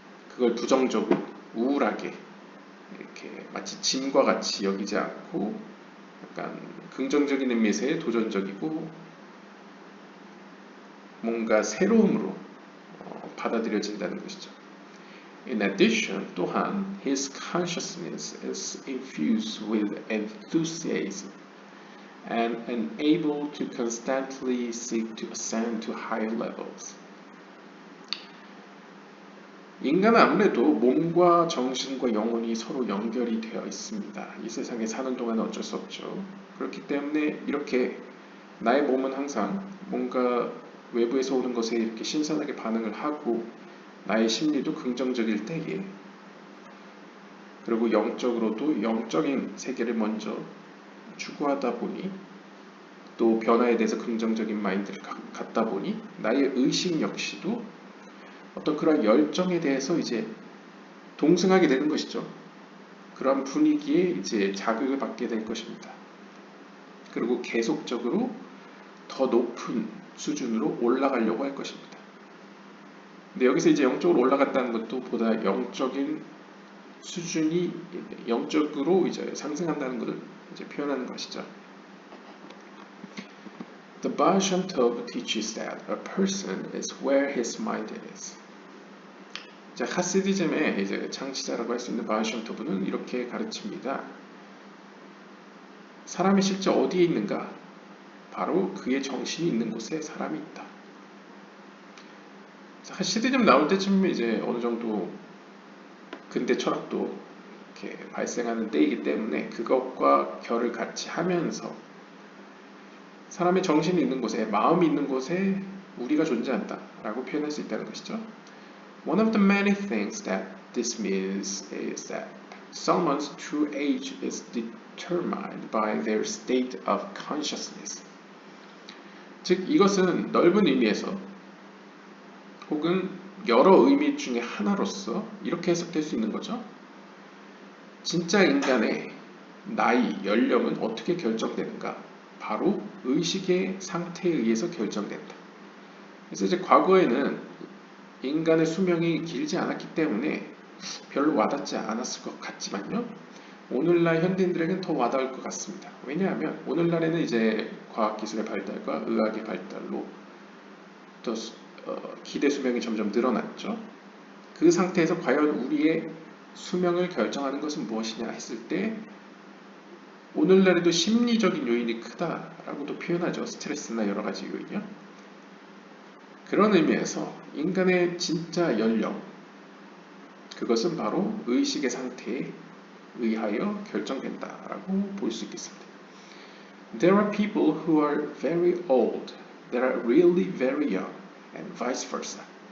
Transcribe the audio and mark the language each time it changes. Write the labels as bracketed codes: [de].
[ko] 그걸 부정적으로 우울하게 이렇게 마치 짐과 같이 여기지 않고 약간 긍정적인 의미에서의 도전적이고 뭔가 새로움으로 받아들여진다는 것이죠. [en] In addition, [ko] 또한 [en] his consciousness is infused with enthusiasm and unable to constantly seek to ascend to higher levels. [ko] 인간은 아무래도 몸과 정신과 영혼이 서로 연결이 되어 있습니다. 이 세상에 사는 동안은 어쩔 수 없죠. 그렇기 때문에 이렇게 나의 몸은 항상 뭔가 외부에서 오는 것에 이렇게 신선하게 반응을 하고 나의 심리도 긍정적일 때에, 그리고 영적으로도 영적인 세계를 먼저 추구하다 보니, 또 변화에 대해서 긍정적인 마인드를 갖다 보니 나의 의식 역시도 어떤 그런 열정에 대해서 이제 동승하게 되는 것이죠. 그런 분위기에 이제 자극을 받게 될 것입니다. 그리고 계속적으로 더 높은 수준으로 올라가려고 할 것입니다. 근데 여기서 이제 영적으로 올라갔다는 것도 보다 영적인 수준이 영적으로 이제 상승한다는 것을 이제 표현하는 것이죠. [en] The Baal Shem Tov teaches that a person is where his mind is. [ko] 자, 하시디즘의 이제 창시자라고 할 수 있는 바알 셴 토브는 이렇게 가르칩니다. 사람이 실제 어디에 있는가? 바로 그의 정신이 있는 곳에 사람이 있다. 하시디즘 나올 때쯤 이제 어느 정도 근대 철학도 이렇게 발생하는 때이기 때문에 그것과 결을 같이 하면서 사람의 정신이 있는 곳에, 마음이 있는 곳에 우리가 존재한다라고 표현할 수 있다는 것이죠. [en] One of the many things that this means is that someone's true age is determined by their state of consciousness. [ko] 즉, 이것은 넓은 의미에서 혹은 여러 의미 중에 하나로서 이렇게 해석될 수 있는 거죠. 진짜 인간의 나이, 연령은 어떻게 결정되는가? 바로 의식의 상태에 의해서 결정된다. 그래서 이제 과거에는 인간의 수명이 길지 않았기 때문에 별로 와닿지 않았을 것 같지만요. 오늘날 현대인들에게는 더 와닿을 것 같습니다. 왜냐하면 오늘날에는 이제 과학기술의 발달과 의학의 발달로 또 기대 수명이 점점 늘어났죠. 그 상태에서 과연 우리의 수명을 결정하는 것은 무엇이냐 했을 때 오늘날에도 심리적인 요인이 크다라고도 표현하죠. 스트레스나 여러 가지 요인이요. 그런 의미에서 인간의 진짜 연령, 그것은 바로 의식의 상태에 의하여 결정된다라고 볼 수 있겠습니다. [en] There are people who are very old that are really very young and vice versa.